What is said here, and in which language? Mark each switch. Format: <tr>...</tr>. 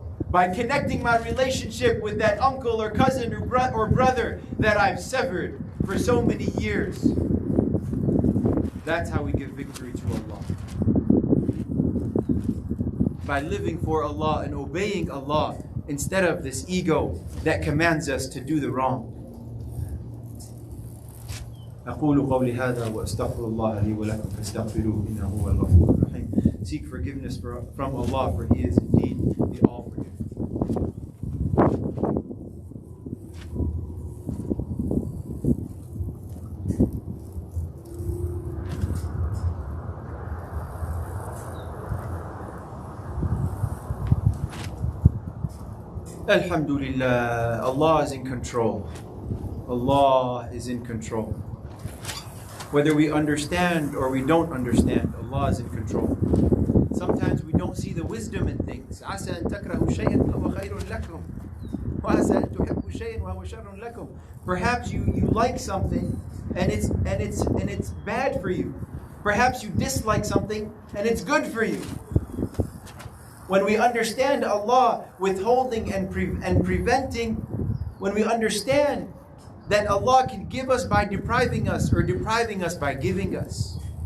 <en>By connecting my relationship with that uncle or cousin or brother that I've severed for so many years. That's how we give victory to Allah. By living for Allah and obeying Allah instead of this ego that commands us to do the wrong.</en> <ar>أقول قولي هذا وأستغفر الله لي ولكم فاستغفروه إنه هو الغفور الرحيم.</ar> <en>Seek forgiveness from Allah, for He is indeed the all-forgiving. Alhamdulillah, Allah is in control. Allah is in control. Whether we understand or we don't understand, Allah is in control. Sometimes we don't see the wisdom in things.</en> <ar>عسى أن تكرهوا شيئا وهو خير لكم وعسى أن تحبوا شيئا وهو شر لكم.</ar> <en>Perhaps you like something and it's bad for you. Perhaps you dislike something and it's good for you. When we understand Allah withholding and preventing, when we understand that Allah can give us by depriving us or depriving us by giving us.</en>